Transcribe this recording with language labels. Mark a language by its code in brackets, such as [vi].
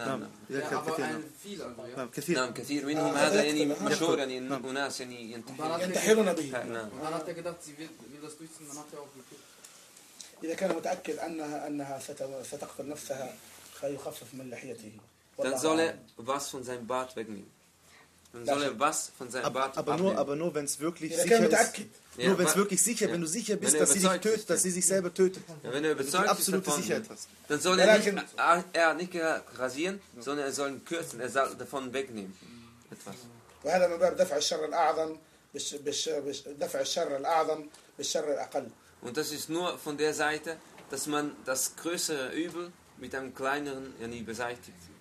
[ar] نعم كثير. نعم كثير. نعم كثير منهم هذا يعني مشهور يعني أناس يعني ينتحرون. ينتحرون به. نعم. أنا تقدرت فيلا سويت إذا كان متأكد أنها ستقتل نفسها فيخفف من لحيته. [de] Dann soll er was von seinem Bart wegnehmen. Dann soll er was von seinem Bart abnehmen. Aber nur wenn es wirklich sicher ist. Nur wenn es wirklich sicher, wenn du sicher bist, dass sie sich tötet, dass sie sich selber tötet. Ja, wenn er überzeugt ist davon. Dann soll er nicht rasieren, sondern er soll ihn kürzen, er soll davon wegnehmen etwas. [ar] وهذا من باب دفع الشر الأعظم دفع الشر الأعظم بالشر الأقل. [de] Und das ist nur von der Seite, dass man das größere Übel mit einem kleineren yani, beseitigt.